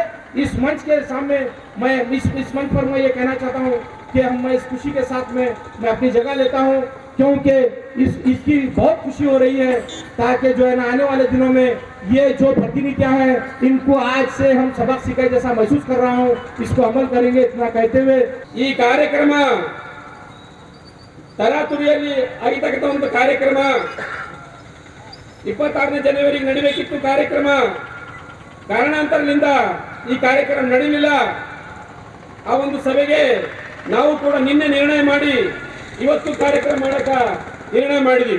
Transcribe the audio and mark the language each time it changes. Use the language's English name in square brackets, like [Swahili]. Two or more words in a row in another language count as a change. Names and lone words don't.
[Hindi] इस मंच के सामने मैं इस मंच पर मैं ये कहना चाहता हूँ कि मैं इस खुशी के साथ में मैं अपनी जगह लेता हूँ, क्योंकि इसकी बहुत खुशी हो रही है ताकि जो है ना आने वाले दिनों में ये जो प्रतिनिधियां हैं इनको आज से हम सबक सिखाए जैसा महसूस कर रहा हूँ, इसको अमल करेंगे। इतना कहते हुए [Kannada] ಈ ಕಾರ್ಯಕ್ರಮ ತರಾತುರಿಯಲ್ಲಿ ಆಗಿರ್ತಕ್ಕಂಥ ಕಾರ್ಯಕ್ರಮ 26ನೇ ಜನವರಿಗೆ ನಡೆಯಬೇಕಿತ್ತು ಕಾರ್ಯಕ್ರಮ, ಕಾರಣಾಂತರದಿಂದ ಈ ಕಾರ್ಯಕ್ರಮ ನಡೆಯಲಿಲ್ಲ। ಆ ಒಂದು ಸಭೆಗೆ ನಾವು ಕೂಡ ನಿನ್ನೆ ನಿರ್ಣಯ ಮಾಡಿ ಇವತ್ತು ಕಾರ್ಯಕ್ರಮ ಮಾಡಕ ನಿರ್ಣಯ ಮಾಡಿದ್ವಿ।